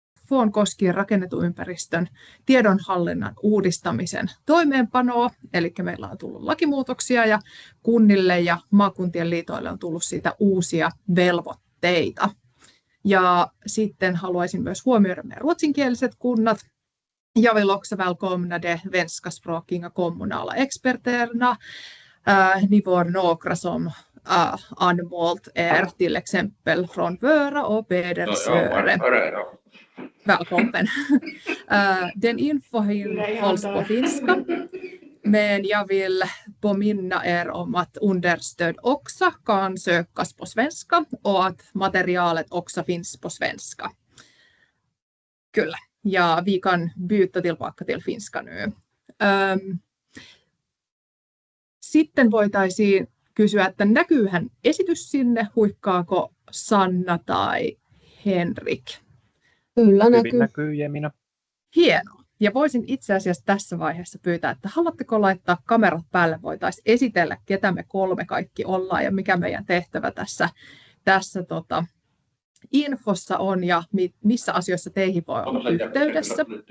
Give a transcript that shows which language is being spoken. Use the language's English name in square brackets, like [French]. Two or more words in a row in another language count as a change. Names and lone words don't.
[Finnish] infoon koskien rakennetun ympäristön tiedonhallinnan uudistamisen toimeenpanoa. Eli meillä on tullut lakimuutoksia ja kunnille ja maakuntien liitoille on tullut siitä uusia velvoitteita. Ja sitten haluaisin myös huomioida meidän ruotsinkieliset kunnat. [Swedish] Jag vill också välkomna de svenskaspråkiga kommunala experterna. Ni var några som anmält till exempel från Vöra och Pedersöre. Välkommen. Den infon hålls på finska, men jag vill påminna om att understöd också kan sökas på svenska och att materialet också finns på svenska. [Finnish] Kyllä. [Swedish] Ja vi kan byta tillbaka till finska nu. [Finnish] Sitten voitaisiin kysyä, että näkyyhän esitys sinne, huikkaako Sanna tai Henrik? Kyllä näkyy. Hyvin näkyy, Jemina. Hienoa. Ja voisin itse asiassa tässä vaiheessa pyytää, että haluatteko laittaa kamerat päälle, voitaisiin esitellä, ketä me kolme kaikki ollaan ja mikä meidän tehtävä tässä infossa on ja missä asioissa teihin voi olla yhteydessä.